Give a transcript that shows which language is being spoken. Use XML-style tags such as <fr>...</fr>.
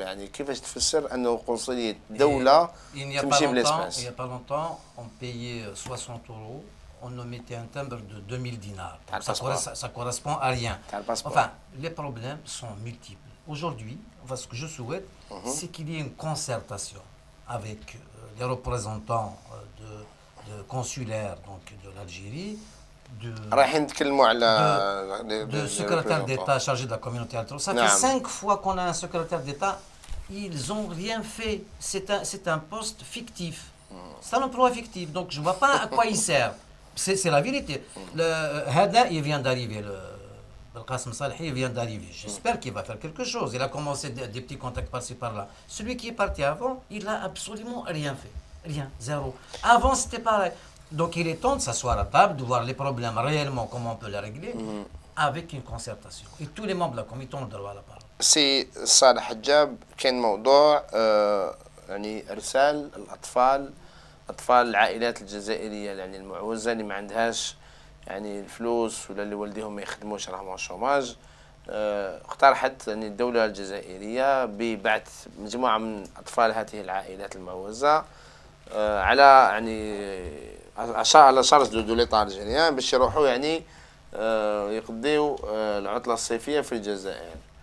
<ar>يعني كيفاش تفسر أنه قنصلية دولة تمشي بالإسباس؟</ar> <fr>Il n'y a pas longtemps, on payait 60 €, on nous mettait un timbre de 2000 dinars. Ça correspond à rien. Enfin, les problèmes sont multiples. aujourd'hui, enfin, ce que je souhaite, c'est qu'il y ait une concertation avec les représentants consulaires donc, de l'Algérie, de,</fr> <ar>رايحين نتكلموا على</ar> <fr>de secrétaire d'État chargé de la communauté algérienne. Ça fait 5 fois qu'on a un secrétaire d'État, ils n'ont rien fait. C'est un poste fictif. C'est un emploi fictif, donc je ne vois pas à quoi il sert. C'est la vérité. Hada, il vient d'arriver, Belkacem Salehi, il vient d'arriver. J'espère qu'il va faire quelque chose. Il a commencé des petits contacts par-ci par-là. Celui qui est parti avant, il n'a absolument rien fait. Rien, zéro. Avant, c'était pareil. Donc il est temps de s'asseoir à table, de voir les problèmes réellement, comment on peut les régler, avec une concertation. Et tous les membres de la commission ont le droit à la parole.</fr> <ar>سي صالح حجاب كان موضوع يعني إرسال أطفال العائلات الجزائرية يعني المعوزة اللي ما عندهاش يعني الفلوس ولا اللي والديهم ما يخدموش راهم شوماج. اقترحت يعني الدولة الجزائرية ببعث مجموعة من أطفال هذه العائلات المعوزة على يعني على</ar> <fr>شارج دو ليطا الجزائريان</fr> <ar>باش يروحوا يعني يقضيوا العطلة الصيفية في الجزائر.</ar>